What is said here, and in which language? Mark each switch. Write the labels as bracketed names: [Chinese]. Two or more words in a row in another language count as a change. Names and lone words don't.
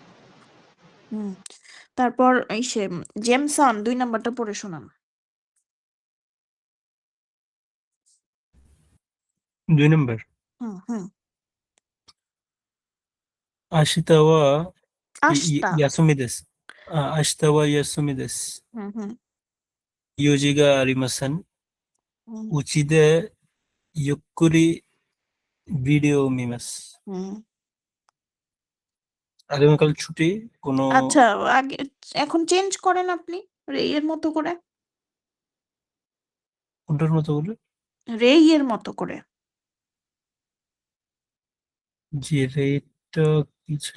[Bangla] হুম তারপর এই সে জেমসন 2 নাম্বারটা পড়ে শোনান। 2 নম্বর। হুম হুম [Japanese] 明日 は আশতা 休み です. 明日は休みです。 [Bangla] হুম হুম [Japanese] 用事がありません。 [Bangla] হুম [Japanese] うちでゆっくりビデオを見ます。 [Bangla] হুম। আগামীকাল ছুটি, কোনো আচ্ছা, আগে এখন চেঞ্জ করেন আপনি রেইয়ের মতো করে, কোনটার মতো বলে? রেইয়ের মতো করে। জি, রেটটা কি ছিল?